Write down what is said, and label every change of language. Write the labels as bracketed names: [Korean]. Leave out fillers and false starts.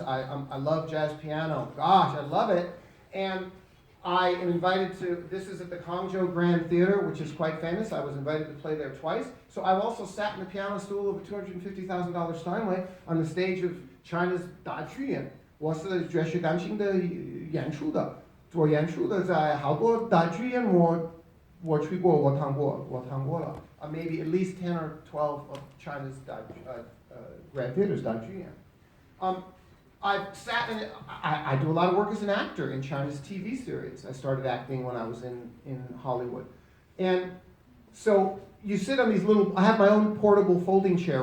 [English] I love jazz piano. Gosh, I love it. And I am invited to, this is at the Hangzhou Grand Theater, which is quite famous. I was invited to play there twice. So I've also sat in the piano stool of a $250,000 Steinway on the stage of China's 大剧院。 [Chinese] 我是爵士钢琴的演出的，做演出的在好多大剧院我去过，我弹过了。 [English] maybe at least 10 or 12 of China's Grand Theaters, I've sat in, I do a lot of work as an actor in China's TV series. I started acting when I was in Hollywood. And so you sit on these little, I have my own portable folding chair.